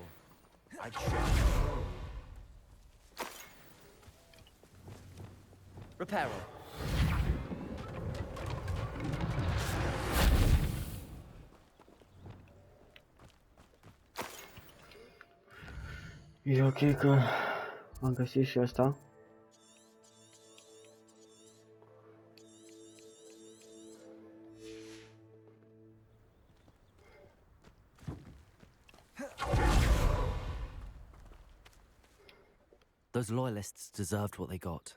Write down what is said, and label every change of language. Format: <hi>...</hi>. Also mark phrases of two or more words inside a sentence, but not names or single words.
<en>I Reparo.</en> <ro>E ok că am găsit și asta.</ro> <en>Those loyalists deserved what they got.</en>